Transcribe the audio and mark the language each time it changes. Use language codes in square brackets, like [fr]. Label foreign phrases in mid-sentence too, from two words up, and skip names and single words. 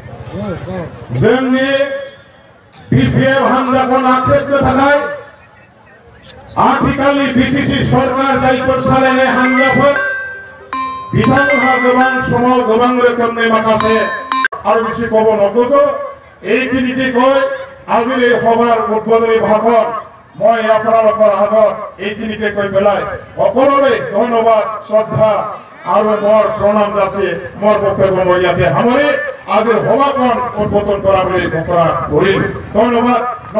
[brx] जोंनि बिपिएफ हान्जाखौ नाख्रेबनो थाखाय आथिखालनि बिटिसि सरकार जायफोर सालायनाय हान्जाफोर बिथांमोनहा गोबां समाव गोबां रोखोमनि माखासे आरो बेसि खबर नगद [as] এইখিনিকে কৈ আজিৰ এই সভাৰ উদ্বোধনী ভাষণ মই আপোনালোকৰ আগত এইখিনিকে কৈ পেলাই সকলোৰে ধন্যবাদ শ্ৰদ্ধা আৰু মোৰ প্ৰণাম যাচি মোৰ বক্তব্য মই ইয়াতে সামৰি আজিৰ সভাখন উদ্বোধন কৰা বুলি ঘোষণা কৰিম।